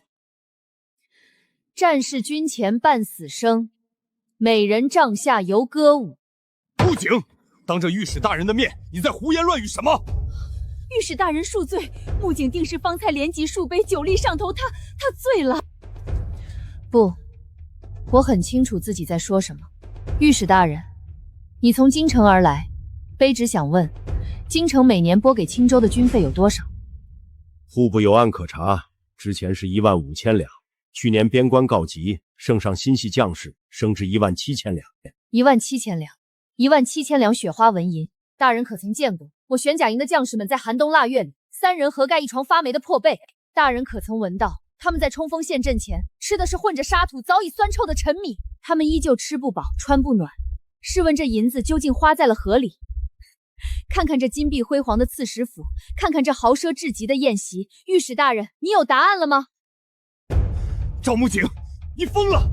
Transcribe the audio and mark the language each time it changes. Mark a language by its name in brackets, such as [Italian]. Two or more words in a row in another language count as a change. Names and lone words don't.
[Chinese] 戰士軍前半死生，美人帳下猶歌舞。木槿，當着御史大人的面，你在胡言亂語什麼？御史大人恕罪，木槿定是方才連擊數杯，酒力上頭，他醉了。不，我很清楚自己在說什麼。御史大人，你從京城而來，卑職想問，京城每年撥給青州的軍費有多少？戶部有案可查，之前是15000兩，去年邊關告急，聖上心繫將士，升至17000兩。 17000兩，17000兩雪花紋銀，大人可曾見過？我玄甲營的將士們在寒冬臘月裡，3人合蓋一床發霉的破被，大人可曾聞到他們在衝鋒陷陣前吃的是混着沙土早已酸臭的陳米？他們依舊吃不飽穿不暖，試問這銀子究竟花在了何裡？看看這金碧輝煌的刺史府，看看這豪奢至極的宴席，御史大人，你有答案了嗎？趙木槿，你瘋了！